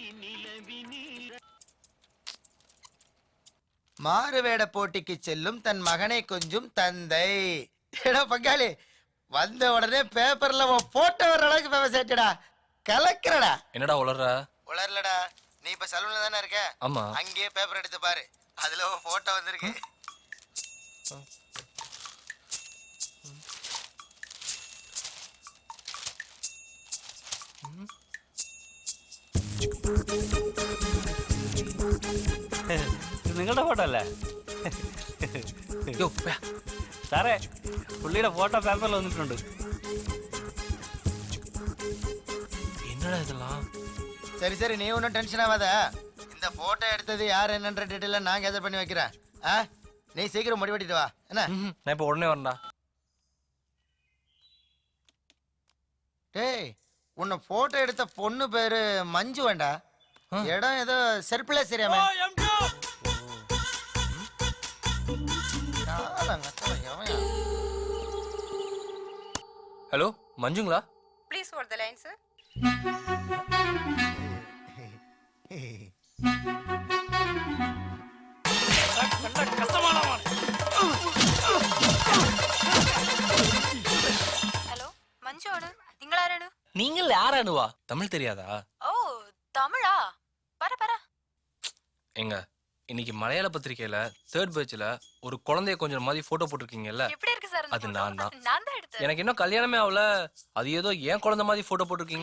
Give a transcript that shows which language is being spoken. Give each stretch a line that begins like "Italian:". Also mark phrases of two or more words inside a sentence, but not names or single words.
Tamil: மாறுவேட போட்டிக்கு செல்லும் தன் மகனை கொஞ்சம் தந்தை. ஏடா பங்காளி, வந்த உடனே பேப்பர்ல போட்டோ வர அளவுக்கு ஃபேமஸ் ஆயிட்டடா. கலக்கிறடா. என்னடா உளர்ற? உளரலடா, நீ இப்ப சலூன்ல தானே இருக்க? ஆமா. அங்கேயே பேப்பர் எடுத்து பாரு, அதுல போட்டோ வந்திருக்கு.
Malayalam: നിങ്ങളുടെ ഫോട്ടോ അല്ലേ സാറേ? പുള്ളിയുടെ ഫോട്ടോ പേപ്പറിൽ വന്നിട്ടുണ്ട്.
Tamil: என்னடா இதெல்லாம்? சரி நீ ஒன்றும் டென்ஷன் ஆகாத. இந்த போட்டோ எடுத்தது யார் என்னன்ற டீட்டெயில நான் கேதர் பண்ணி வைக்கிறேன். நீ சீக்கிரம் முடி வெட்டிட்டு வா என்ன நான் இப்போ உடனே வரேன்டா. டேய் உன்னை போட்டோ எடுத்த பொண்ணு பேரு மஞ்சு வேண்டா. இடம் ஏதோ செருப்புல சரியாம. ஹலோ மஞ்சுங்களா?
English: Please hold the line sir.
Malayalam: ഹലോ മഞ്ജുവാണ്. നിങ്ങൾ ആരാണ്?
Tamil: நீங்கள் யாரானுவா? தமிழ் தெரியாதா? ஓ தமிழா? பர பர. எங்க இன்னைக்கு மலையாள பத்திரிக்கையில 3rd பேஜ்ல ஒரு குழந்தைய கொஞ்சம் மாதிரி போட்டோ போட்டிருக்கீங்கல்ல? எப்படி இருக்கு சார்? அது நான் தான். நான் தான் எடுத்தேன். எனக்கு இன்னும் கல்யாணமே ஆகல. அது ஏதோ ஏன் குழந்தை மாதிரி போட்டோ போட்டிருக்கீங்க?